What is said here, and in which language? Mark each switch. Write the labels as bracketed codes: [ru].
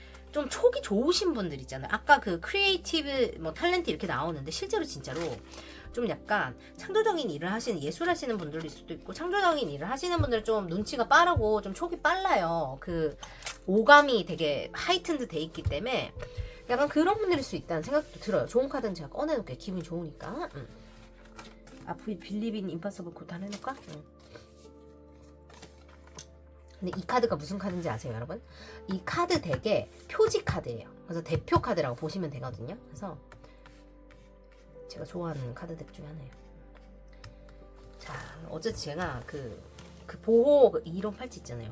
[ko] 좀 촉이 좋으신 분들 있잖아요. 아까 그 크리에이티브 뭐 탤런트 이렇게 나오는데, 실제로 진짜로 좀 약간 창조적인 일을 하시는, 예술하시는 분들일 수도 있고, 창조적인 일을 하시는 분들 좀 눈치가 빠르고 좀 촉이 빨라요. 그 오감이 되게 하이튼드 돼 있기 때문에 약간 그런 분들일 수 있다는 생각도 들어요. 좋은 카드는 제가 꺼내놓을게요. 기분이 좋으니까. [en] We believe in impossible code [ko] 하나 해놓을까? 응. 근데 이 카드가 무슨 카드인지 아세요, 여러분? 이 카드 덱의 표지 카드예요. 그래서 대표 카드라고 보시면 되거든요. 그래서 제가 좋아하는 카드 덱 중에 하나예요. 자, 어쨌든 제가 그 보호 이런 팔찌 있잖아요.